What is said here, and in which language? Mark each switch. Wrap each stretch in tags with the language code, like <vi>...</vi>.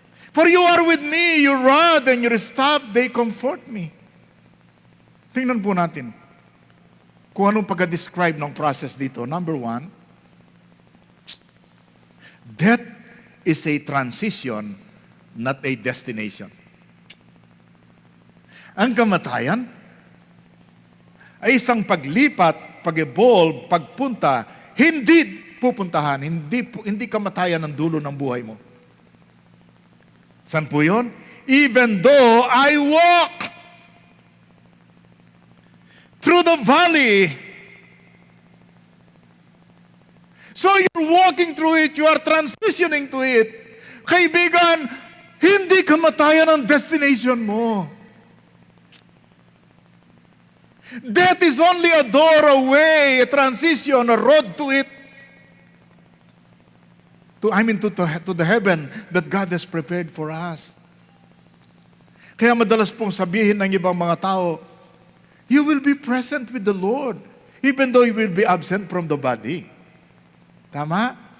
<en>For you are with me, your rod and your staff, they comfort me.</en> <tl>Tingnan po natin kung anong pag-describe ng process dito.</tl> <en>Number 1, death is a transition, not a destination.</en> <tl>Ang kamatayan ay isang paglipat, pag-evolve, pagpunta, hindi pupuntahan, hindi kamatayan ang dulo ng buhay mo. Saan po yun?</tl> <en>Even though I walk through the valley. So you're walking through it, you are transitioning to it.</en> <tl>Kaibigan, hindi kamatayan ang destination mo.</tl> <en>Death is only a door away, a transition, a road to it. To the heaven that God has prepared for us.</en> <tl>Kaya madalas pong sabihin ng ibang mga tao,</tl> <en>you will be present with the Lord, even though you will be absent from the body.</en> <tl>Tama?</tl>